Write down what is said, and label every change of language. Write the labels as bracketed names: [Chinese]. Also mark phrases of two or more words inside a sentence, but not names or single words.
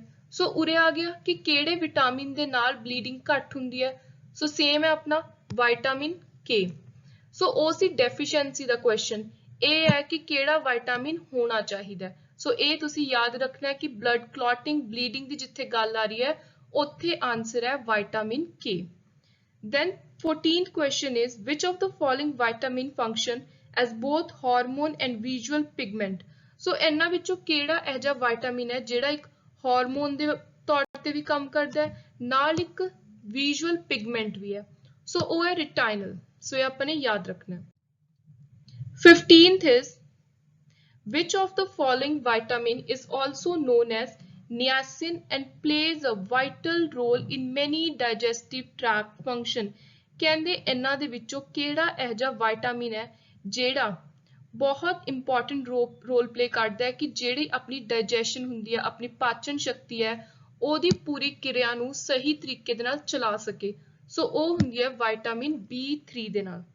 [Punjabi] ਸੋ ਉਰੇ ਆ ਗਿਆ ਕਿ ਕਿਹੜੇ ਵਿਟਾਮਿਨ ਦੇ ਨਾਲ ਬਲੀਡਿੰਗ ਘੱਟ ਹੁੰਦੀ ਹੈ। ਸੋ ਸੇਮ ਹੈ ਆਪਣਾ [English] vitamin K. [Punjabi] ਸੋ ਉਸਦੀ ਡੈਫੀਸ਼ੀਐਂਸੀ ਦਾ ਕੁਐਸਚਨ ਇਹ ਹੈ ਕਿ ਕਿਹੜਾ ਵਿਟਾਮਿਨ ਹੋਣਾ ਚਾਹੀਦਾ। ਸੋ ਇਹ ਤੁਸੀਂ ਯਾਦ ਰੱਖਣਾ ਹੈ ਕਿ [English] blood clotting, [Punjabi] ਬਲੀਡਿੰਗ ਦੀ ਜਿੱਥੇ ਗੱਲ ਆ ਰਹੀ ਹੈ ਉੱਥੇ ਆਨਸਰ ਹੈ [English] vitamin K. Then 14th question is, which of the following vitamin function as both hormone and visual pigment? [Punjabi] ਸੋ ਇਹਨਾਂ ਵਿੱਚੋਂ ਕਿਹੜਾ ਇਹੋ ਜਿਹਾ ਵਿਟਾਮਿਨ ਹੈ ਜਿਹੜਾ ਇੱਕ ਹਾਰਮੋਨ ਦੇ ਤੌਰ ਤੇ ਵੀ ਕੰਮ ਕਰਦਾ ਹੈ, ਨਾਲ ਇੱਕ [English] visual pigment [Punjabi] ਵੀ ਹੈ? ਸੋ ਉਹ ਹੈ ਰਿਟਾਈਨਲ। ਸੋ ਇਹ ਆਪਾਂ ਨੇ ਯਾਦ ਰੱਖਣਾ ਹੈ। [English] 15th is, which of the following vitamin is also known as niacin and plays a vital role in many digestive tract function? [Punjabi] ਕਹਿੰਦੇ ਇਹਨਾਂ ਦੇ ਵਿੱਚੋਂ ਕਿਹੜਾ ਇਹੋ ਜਿਹਾ ਵਿਟਾਮਿਨ ਹੈ ਜਿਹੜਾ ਬਹੁਤ [English] important role play [Punjabi] ਕਰਦਾ ਹੈ ਕਿ ਜਿਹੜੀ ਆਪਣੀ ਡਾਈਜੈਸ਼ਨ ਹੁੰਦੀ ਹੈ, ਆਪਣੀ ਪਾਚਨ ਸ਼ਕਤੀ ਹੈ, ਉਹਦੀ ਪੂਰੀ ਕਿਰਿਆ ਨੂੰ ਸਹੀ ਤਰੀਕੇ ਦੇ ਨਾਲ ਚਲਾ ਸਕੇ? ਸੋ ਉਹ ਹੁੰਦੀ ਹੈ [English] vitamin B3 [Punjabi] ਦੇ ਨਾਲ।